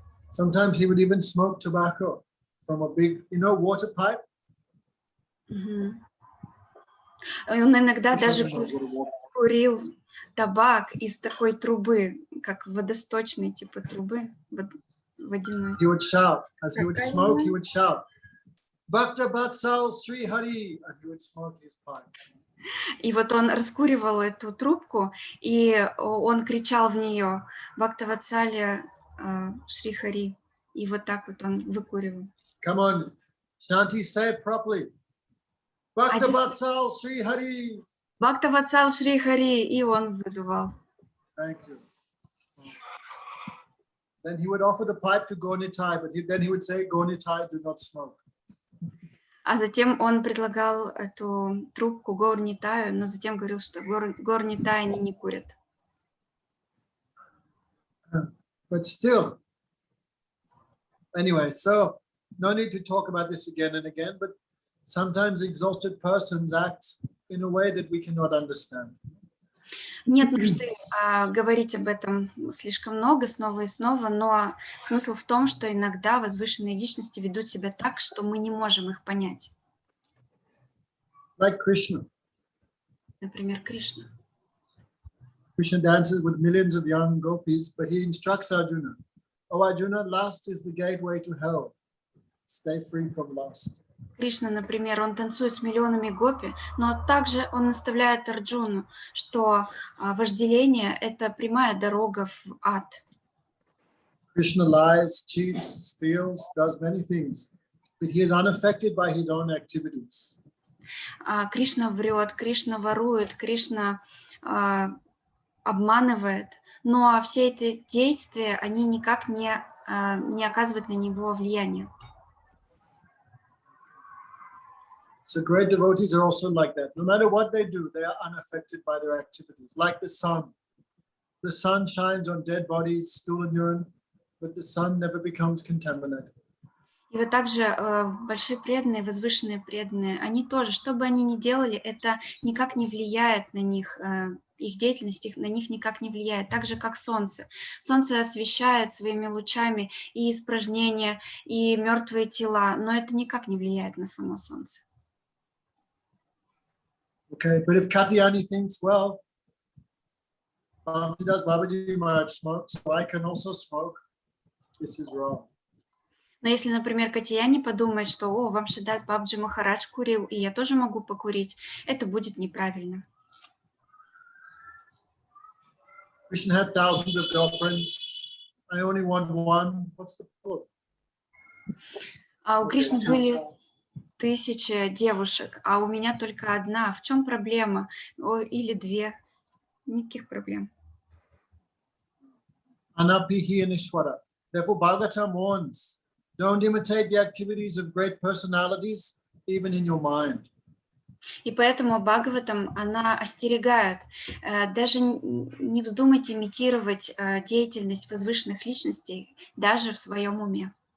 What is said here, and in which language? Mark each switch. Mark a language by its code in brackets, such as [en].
[en] Sometimes he would even smoke tobacco from a big, water pipe. [ru] Он иногда даже курил табак из такой трубы, как водосточной типа трубы, водяной. [en] He would shout, as he would smoke, he would shout, Bhakta Vatsal Sri Hari, and he would smoke his pipe. [ru] И вот он раскуривал эту трубку, и он кричал в нее: Бхакта Ватсалья Шри Хари, и вот так вот он выкуривал. [en] Come on, Shanti, say it properly. Bhakta Vatsal Sri Hari. [ru] Бхакта Ватсал Шри Хари, и он выдувал. [en] Thank you. Then he would offer the pipe to Gaur-Nitai, but then he would say, Gaur-Nitai, do not smoke. [ru] А затем он предлагал эту трубку Гаур-Нитаю, но затем говорил, что Гаур-Нитай они не курят. [en] But still, anyway, so no need to talk about this again and again, but sometimes exalted persons act in a way that we cannot understand. [ru] Нет нужды говорить об этом слишком много, снова и снова, но смысл в том, что иногда возвышенные личности ведут себя так, что мы не можем их понять. [en] Like Krishna. [ru] Например, Кришна. [en] Krishna dances with millions of young gopis, but he instructs Arjuna, "Oh Arjuna, lust is the gateway to hell. Stay free from lust." [ru] Кришна, например, он танцует с миллионами гопи, но также он наставляет Арджуну, что вожделение – это прямая дорога в ад. [en] Krishna lies, cheats, steals, does many things, but he is unaffected by his own activities. [ru] Кришна врет, Кришна ворует, Кришна обманывает, но все эти действия, они никак не оказывают на него влияния. [en] So great devotees are also like that. No matter what they do, they are unaffected by their activities. Like the sun. The sun shines on dead bodies, stool and urine, but the sun never becomes contaminated. [ru] И вот также большие преданные, возвышенные преданные, они тоже, что бы они ни делали, это никак не влияет на них, их деятельность на них никак не влияет, так же как солнце. Солнце освещает своими лучами и испражнения, и мертвые тела, но это никак не влияет на само солнце. [en] Okay, but if Katyayani thinks, well, does Babaji Maharaj smoke, so I can also smoke, this is wrong. [ru] Но если, например, Катьяни подумает, что Вамшидас Бабаджи Махарадж курил, и я тоже могу покурить, это будет неправильно. [en] Krishna had thousands of girlfriends. I only want one. What's the problem? [ru] А у Кришны были 1000 девушек, а у меня только одна. В чем проблема? Или 2. Никаких проблем. Anapihi and Ishwara. [en] Therefore, Bhagavatam warns, don't imitate the activities of great personalities, even in your mind. [ru] И поэтому Бхагаватам, она остерегает, даже не вздумайте имитировать деятельность возвышенных личностей, даже в своем уме.